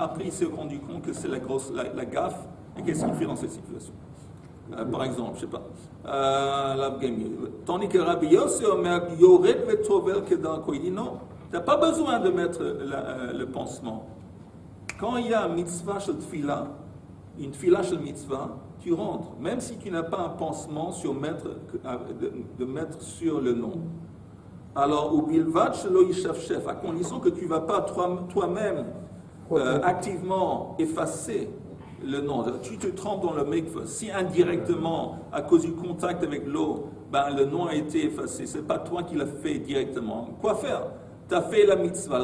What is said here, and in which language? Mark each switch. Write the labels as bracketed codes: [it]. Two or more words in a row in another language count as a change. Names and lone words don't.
[fr] Après, il s'est rendu compte que c'est la gaffe. Et qu'est-ce qu'il fait dans cette situation? Par exemple, je ne sais pas. Tandis que [he] רבי יוסי אומר, יורד וטובל כדרכו, [fr] il dit non, tu n'as pas besoin de mettre le pansement. Quand il y a un [he] מצווה של תפילה, [fr] une [he] תפילה של מצווה, [fr] tu rentres, même si tu n'as pas un pansement de mettre sur le nom. [he] Alors, ובלבד שלא ישפשף, [fr] à condition que tu ne vas pas toi-même activement effacer le nom. Tu te trempes dans le mikveh. Si indirectement, à cause du contact avec l'eau, le nom a été effacé, ce n'est pas toi qui l'as fait directement. Quoi faire? Tu as fait la mitzvah.